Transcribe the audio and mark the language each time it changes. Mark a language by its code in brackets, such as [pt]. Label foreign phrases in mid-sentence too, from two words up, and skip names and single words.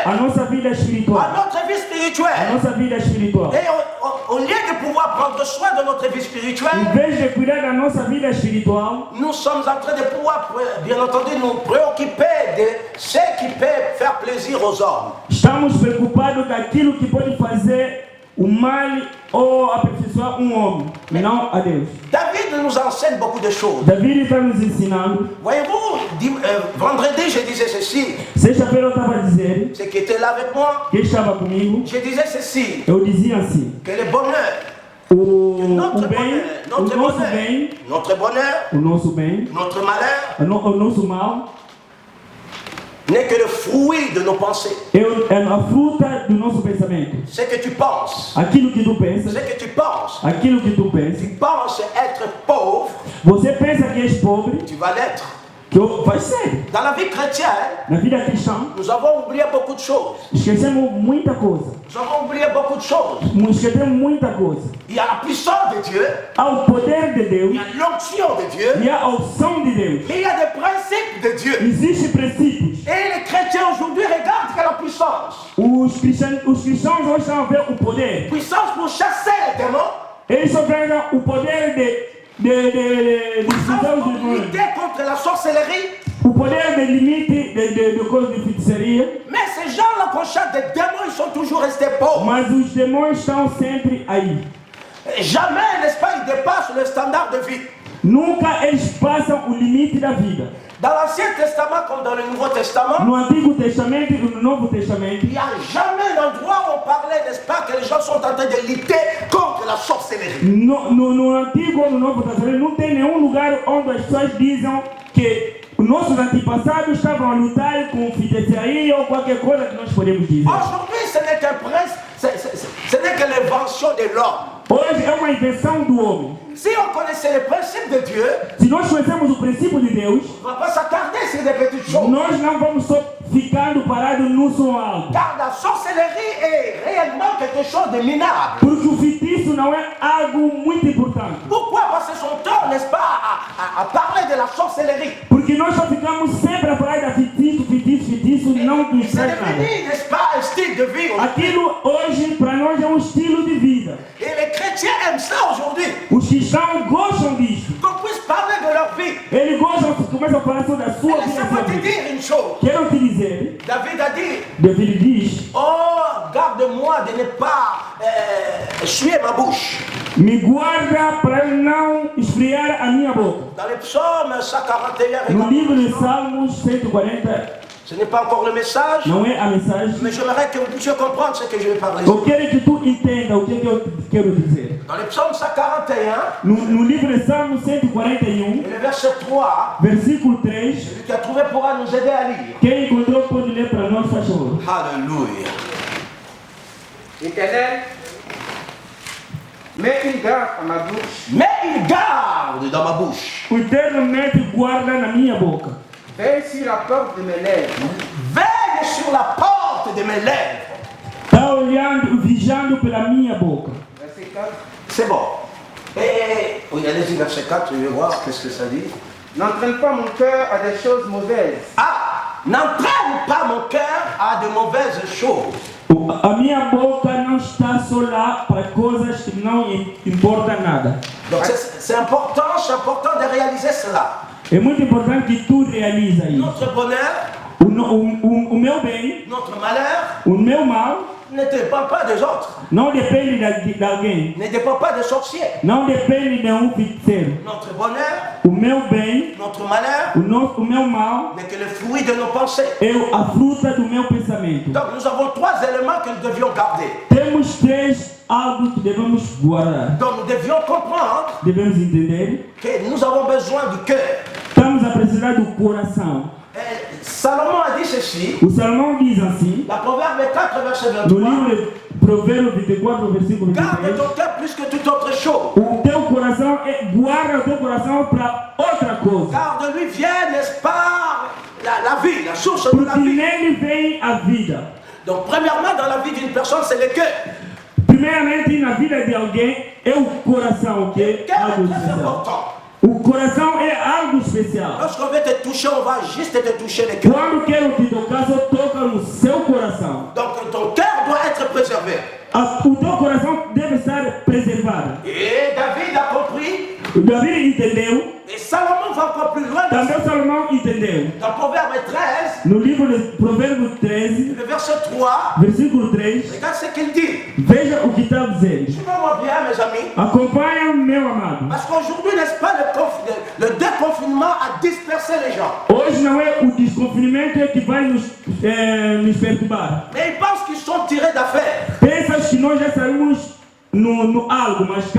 [fr] À notre vie spirituelle. Et au lieu de pouvoir prendre soin de notre vie spirituelle, nous sommes en train de pouvoir, bien entendu, nous préoccuper de ce qui peut faire plaisir aux hommes. [pt] O mal ou aperfeiçoar homem, não a Deus. [fr] David nous enseigne beaucoup de choses. [pt] David está nos ensinando. [fr] Voyez-vous, vendredi, je disais ceci. [pt] Sexta-feira eu estava a dizer. [fr] Ceux qui étaient là avec moi. [pt] Quem estava comigo. [fr] Je disais ceci. [pt] Eu dizia assim. [fr] Que le bonheur. Notre bem, notre bonheur, notre malheur, [pt] o nosso mal [fr] n'est que le fruit de nos pensées. [pt] É a fruta do nosso pensamento. [fr] Ce que tu penses. [pt] Aquilo que tu pensa. [fr] Ce que tu penses. [pt] Aquilo que tu pensa. [fr] Tu penses être pauvre. [pt] Você pensa que és pobre. [fr] Tu vas l'être. [pt] Que vai ser. [fr] Dans la vie chrétienne, [pt] na vida cristã, [fr] nous avons oublié beaucoup de choses. [pt] Esquecemos muita coisa. [fr] Nous avons oublié beaucoup de choses. [pt] Esquecemos muita coisa. [fr] Il y a la puissance de Dieu. [pt] Há o poder de Deus. [fr] Il y a l'onction de Dieu. [pt] E a unção de Deus. [fr] Et il y a des principes de Dieu. [pt] Existem princípios. [fr] Et les chrétiens aujourd'hui regardent que la puissance. [pt] Os cristãos hoje estão a ver o poder. [fr] Puissance pour chasser les démons. [pt] Eles só veem o poder de [fr] lutter contre la sorcellerie. [pt] O poder de limite de coisa de feitiçaria. [fr] Mais ces gens-là qu'on chasse des démons, ils sont toujours restés pauvres. [pt] Mas os demônios estão sempre aí. [fr] Jamais, n'est-ce pas, ils dépassent le standard de vie. [pt] Nunca eles passam o limite da vida. [fr] Dans l'Ancien Testament comme dans le Nouveau Testament, [pt] no Antigo Testamento e no Novo Testamento, [fr] il n'y a jamais un endroit où on parlait, n'est-ce pas, que les gens sont en train de lutter contre la sorcellerie. [pt] No Antigo ou no Novo Testamento não tem nenhum lugar onde as pessoas dizem que os nossos antepassados estavam a lutar com feitiçaria ou qualquer coisa que nós podemos dizer. [fr] Aujourd'hui, ce n'est qu'un prince, ce n'est que l'invention de l'homme. [pt] Hoje é uma invenção do homem. [fr] Si on connaissait les principes de Dieu, [pt] se nós conhecemos o princípio de Deus, [fr] on ne va pas s'attarder sur des petites choses. [pt] Nós não vamos só ficando parados no som alto. [fr] Car la sorcellerie est réellement quelque chose de minable. [pt] Porque o feitiço não é algo muito importante. [fr] Pourquoi passer son temps, n'est-ce pas, à parler de la sorcellerie? [pt] Porque nós só ficamos sempre a falar da feitiço, não do [fr] c'est devenu, n'est-ce pas, un style de vie. [pt] Aquilo hoje para nós é um estilo de vida. [fr] Et les chrétiens aiment ça aujourd'hui. [pt] Os cristãos gostam disso. [fr] Qu'on puisse parler de leur vie. [pt] Eles gostam, começam a falar sobre a sua vida. [fr] Laissez-moi te dire une chose. [pt] Quero te dizer. [fr] David a dit. [pt] David diz. [fr] Oh, garde-moi de ne pas essuyer ma bouche. [pt] Me guarda para não esfriar a minha boca. [fr] Dans le psaume 141. [pt] No livro de Salmos 140. [fr] Ce n'est pas encore le message. [pt] Não é a mensagem. [fr] Mais j'aimerais que vous puissiez comprendre ce que je vais parler. [pt] Eu quero que tu entenda o que eu quero dizer. [fr] Dans le psaume 141. [pt] No livro de Salmos 141. [fr] Et le verset 3. [pt] Versículo 3. [fr] Celui qui a trouvé pourra nous aider à lire. [pt] Quem encontrou pode ler para nós, faz favor. [fr] Alléluia. Éternel, mets une garde à ma bouche. Mets une garde dans ma bouche. [pt] O Eterno mete guarda na minha boca. [fr] Veille sur la porte de mes lèvres. Veille sur la porte de mes lèvres. [pt] Está olhando, vigiando pela minha boca. [fr] Verset 4. C'est bon. Et oui, allez-y, verset 4, je vais voir qu'est-ce que ça dit. N'entraîne pas mon cœur à des choses mauvaises. Ah, n'entraîne pas mon cœur à de mauvaises choses. [pt] A minha boca não está só lá para coisas que não importam nada. [fr] Donc c'est important de réaliser cela. [pt] É muito importante que tu realiza isso. [fr] Notre bonheur, [pt] o meu bem, [fr] notre malheur, [pt] o meu mal, [fr] ne dépend pas des autres. [pt] Não depende de alguém. [fr] Ne dépend pas des sorciers. [pt] Não depende de feiticeiro. [fr] Notre bonheur, [pt] o meu bem, [fr] notre malheur, [pt] o meu mal, [fr] n'est que le fruit de nos pensées. [pt] É a fruta do meu pensamento. [fr] Donc nous avons trois éléments que nous devions garder. [pt] Temos três algo que devemos guardar. [fr] Donc nous devions comprendre. [pt] Devemos entender [fr] que nous avons besoin du cœur. [pt] Estamos a precisar do coração. [fr] Salomon a dit ceci. [pt] O Salomão diz assim. [fr] La Proverbe 4, verset 23. [pt] No livro de Provérbios 24, versículo 23. [fr] Garde ton cœur plus que toute autre chose. [pt] O teu coração guarda o teu coração para outra coisa. [fr] Car de lui vient, n'est-ce pas, la vie, la source de la vie. [pt] Porque nele vem a vida. [fr] Donc premièrement dans la vie d'une personne, c'est le cœur. [pt] Primeiramente na vida de alguém é o coração que é algo especial. O coração é algo especial. [fr] Lorsqu'on veut te toucher, on va juste te toucher le cœur. [pt] Quando quero te tocar, só toca no seu coração. [fr] Donc ton cœur doit être préservé. [pt] O teu coração deve estar preservado. [fr] Et David a compris. [pt] David entendeu. [fr] Et Salomon va encore plus loin. [pt] Também Salomão entendeu. [fr] Dans Proverbe 13, [pt] No livro de Provérbios 13, [fr] le verset 3, [pt] versículo 3, [fr] regarde ce qu'il dit. [pt] veja o que está dizendo. [fr] Suivez-moi bien, mes amis. [pt] Acompanha, meu amado. [fr] Parce qu'aujourd'hui, n'est-ce pas, le déconfinement a dispersé les gens. [pt] Hoje não é o desconfinamento que vai nos perturbar. [fr] Mais ils pensent qu'ils sont tirés d'affaire. [pt] Pensas que nós já saímos no algo, mas [fr] Au